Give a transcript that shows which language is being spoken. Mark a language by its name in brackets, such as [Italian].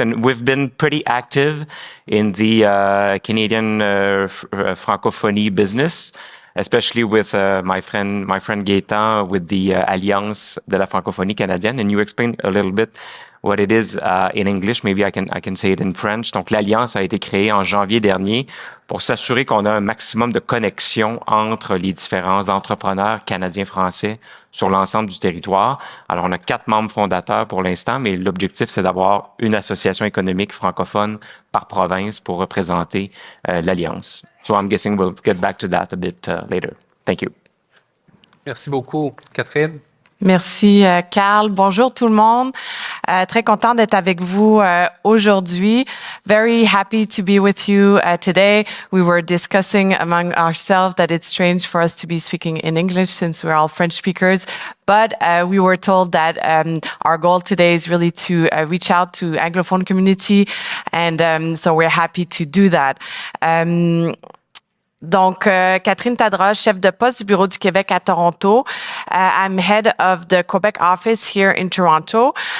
[English] And we've been pretty active in the Canadian Francophonie business, especially with my friend Gaëtan with the Alliance de la Francophonie canadienne. And you explained a little bit what it is in English. Maybe I can say it in French. [French] Donc, l'Alliance a été créée en janvier dernier pour s'assurer qu'on a un maximum de connexion entre les différents entrepreneurs canadiens-français sur l'ensemble du territoire. Alors, on a 4 membres fondateurs pour l'instant, mais l'objectif, c'est d'avoir une association économique francophone par province pour représenter l'Alliance. [English] So I'm guessing we'll get back to that a bit later. Thank you. [French] Merci beaucoup. Catherine? Merci, Carl. Bonjour tout le monde. Très content d'être avec vous aujourd'hui. [English] Very happy to be with you today. We were discussing among ourselves that it's strange for us to be speaking in English since we're all French speakers. But we were told that our goal today is really to reach out to Anglophone community. And so we're happy to do that. [French] Donc, Catherine Tadros, chef de poste du Bureau du Québec à Toronto. [English] I'm head of the Quebec office here in Toronto.